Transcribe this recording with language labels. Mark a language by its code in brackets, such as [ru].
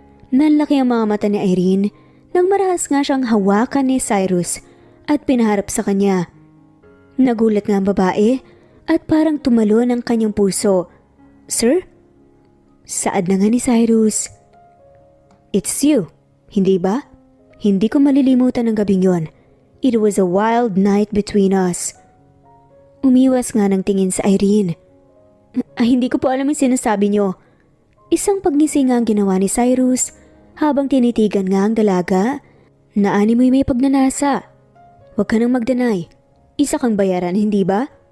[tl] Nanlaki ang mga mata ni Irene nang marahas nga siyang hawakan ni Cyrus at pinaharap sa kanya. Nagulat nga ang babae at parang tumalon ang kanyang puso. "Sir?" Saad na nga ni Cyrus. [en] "It's you, [tl] hindi ba? Hindi ko malilimutan ang gabing yon. [en] It was a wild night between us." [tl] Umiwas nga ng tingin sa Irene. Hindi ko po alam yung sinasabi niyo." Isang pagngisi nga ang ginawa ni Cyrus habang tinitigan nga ang dalaga na animoy may pagnanasa. "Huwag ka nang magdanay. Isa kang bayaran, hindi ba?"